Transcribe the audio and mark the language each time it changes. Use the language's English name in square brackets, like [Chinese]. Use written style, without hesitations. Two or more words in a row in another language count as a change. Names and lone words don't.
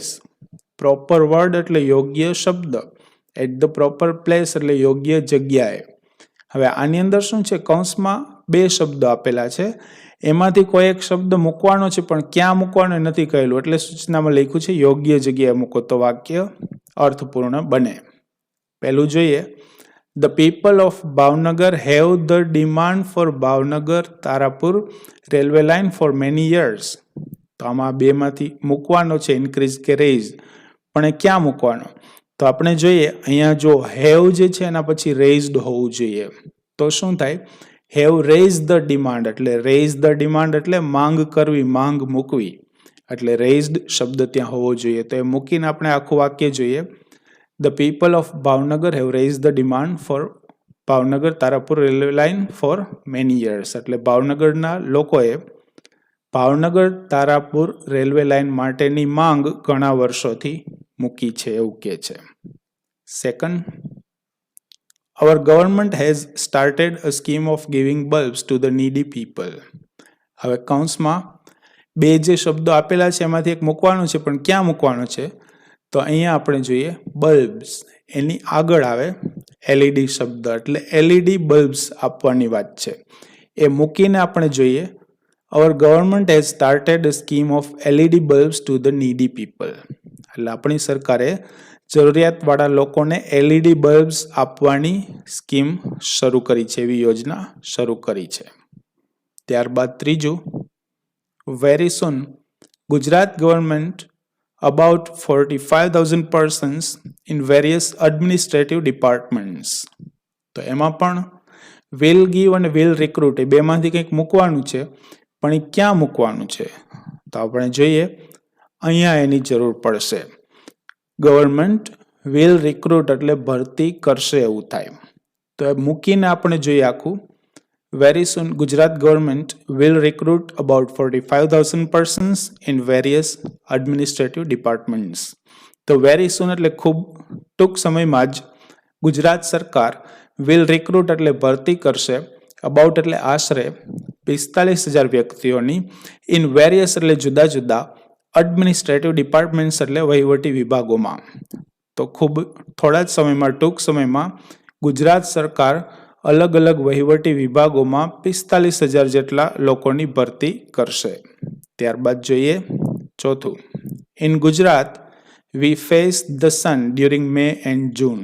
[English] proper word [Gujarati] એટલે યોગ્ય શબ્દ, [English] at the proper place [Gujarati] એટલે યોગ્ય જગ્યાએ. હવે આની અંદર શું છે, કૌંસમાં બે શબ્દો આપેલા છે, એમાંથી કોઈ એક શબ્દ મૂકવાનો છે પણ ક્યાં મૂકવાનો નથી કહેલું, એટલે સૂચનામાં લખ્યું છે યોગ્ય જગ્યાએ મૂકો તો વાક્ય અર્થપૂર્ણ બને. પહેલું જોઈએ, [English] The people of Bhavnagar have the demand for Bhavnagar Tarapur railway line for many years. [Gujarati] તો આમાં બેમાંથી મૂકવાનો છે ઇન્ક્રીઝ કે રેઇઝ, પણ એ ક્યાં મૂકવાનો? તો આપણે જોઈએ અહીંયા જો હેવ જે છે એના પછી રેઇઝડ હોવું જોઈએ. તો શું થાય, [English] have raise the demand, [Gujarati] એટલે [English] raise the demand [Gujarati] એટલે માંગ કરવી, માંગ મૂકવી, એટલે રેઇઝડ શબ્દ ત્યાં હોવો જોઈએ. તો એ મૂકીને આપણે આખું વાક્ય જોઈએ. [English] The people of Bhavnagar have raised the demand for Bhavnagar Tarapur railway line for many years. [Gujarati] એટલે ભાવનગરના લોકોએ ભાવનગર તારાપુર રેલવે લાઇન માટેની માંગ ઘણા વર્ષોથી મૂકી છે એવું કહે છે. સેકન્ડ, [English] our government has started a scheme of giving bulbs to the needy people. [Gujarati] હવે કૌંસમાં બે જે શબ્દો આપેલા છે એમાંથી એક મૂકવાનું છે, પણ ક્યાં મૂકવાનું છે? તો અહીંયા આપણે જોઈએ બલ્બ્સ, એની આગળ આવે LED શબ્દ, એટલે [English] LED bulbs [Gujarati] આપવાની વાત છે. એ મૂકીને આપણે જોઈએ [English] our government has started a scheme of LED bulbs to the needy people. [Gujarati] એટલે આપણી સરકારે જરૂરિયાતવાળા લોકોને [English] LED bulbs [Gujarati] આપવાની સ્કીમ શરૂ કરી છે, એવી યોજના શરૂ કરી છે. ત્યારબાદ ત્રીજું, [English] very soon Gujarat government about 45,000 persons in various administrative departments. [Gujarati] તો એમાં પણ [English] will give [Gujarati] અને [English] will recruit [Gujarati] એ બેમાંથી કંઈક મૂકવાનું છે, પણ એ ક્યાં મૂકવાનું છે? તો આપણે જોઈએ અહીંયા એની જરૂર પડશે. [English] government will recruit [Gujarati] એટલે ભરતી કરશે એવું થાય. તો એ મૂકીને આપણે જોઈએ આખું, [English] very soon Gujarat government will recruit about 45,000 persons in various administrative departments. [Gujarati] તો [English] very soon [Gujarati] એટલે ખૂબ ટૂંક સમયમાં જ ગુજરાત સરકાર [English] will recruit [Gujarati] એટલે ભરતી કરશે, about એટલે આશરે 45,000 વ્યક્તિઓની, [English] in various [Gujarati] એટલે જુદા જુદા, [English] administrative departments [Gujarati] એટલે વહીવટી વિભાગોમાં. તો ખૂબ થોડા જ સમયમાં, ટૂંક સમયમાં ગુજરાત સરકાર અલગ અલગ વહીવટી વિભાગોમાં 45,000 જેટલા લોકોની ભરતી કરશે. ત્યારબાદ જોઈએ ચોથું, [English] in Gujarat we face the sun during May and June.